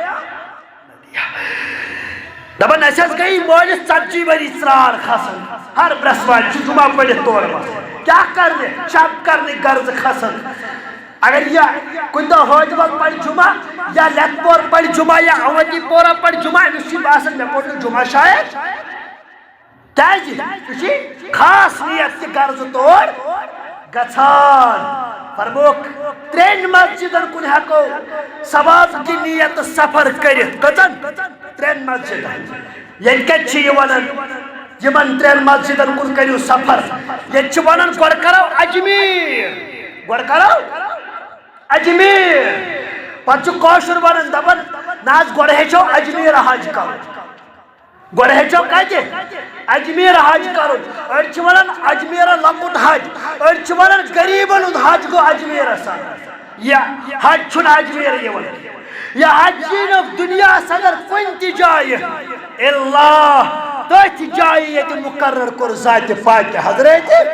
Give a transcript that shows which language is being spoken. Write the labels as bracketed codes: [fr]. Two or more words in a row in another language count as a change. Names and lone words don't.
[ks] دپان اَسہِ حظ گٔیی مٲلِس 40 ؤری ژرٛار کھسان ہر برٛٮ۪سوارِ چھُ جمعہ پٔرِتھ تورٕ وسان کیٛاہ کرنہِ شب کرنٕکۍ غرضہٕ کھسان اگر یہ کُنہِ دۄہ حٲجبل پرِ جمعہ یا لیٚتہٕ پور پرِ جمعہ یا اونتی پورہ پرِ جمعہ أمِس چھُ باسان مےٚ پوٚر نہٕ جمعہ شاید کیازِ یہِ چھِ خاص نیت کہِ غرضہٕ تور گژھان فرموکھ 3 مسجدن کُن ہیکو [ur] ثواب کی نیت [ks] سفر کٔرِتھ کٔژن 3 مسجدن ییٚتہِ کتہِ چھِ یہِ ونان یِمن 3 مسجدن کُن کٔرِو سفر ییٚتہِ چھِ ونان گۄڈٕ کرو اجمیٖر گۄڈٕ کرو اجمیٖر پتہٕ چھُ کٲشُر ونان دپان نہ حظ گۄڈٕ ہیٚچھو اجمیٖر حج کرُن گۄڈٕ ہیٚچھو کتہِ اجمیٖر حج کرُن أڑۍ چھِ ونان اجمیٖرا لۄکُٹ حج أڑۍ چھِ ونان غریٖبن ہُنٛد حج گوٚو اجمیٖرس یہِ حج چھُنہٕ اجمیٖر یِوان یہِ حج یی نہٕ دُنیاہس اگر کُنہِ تہِ جایہِ اللہ تٔتھۍ جایہِ ییٚتہِ مُقرر کوٚر ذاتِ پاکِ حضرت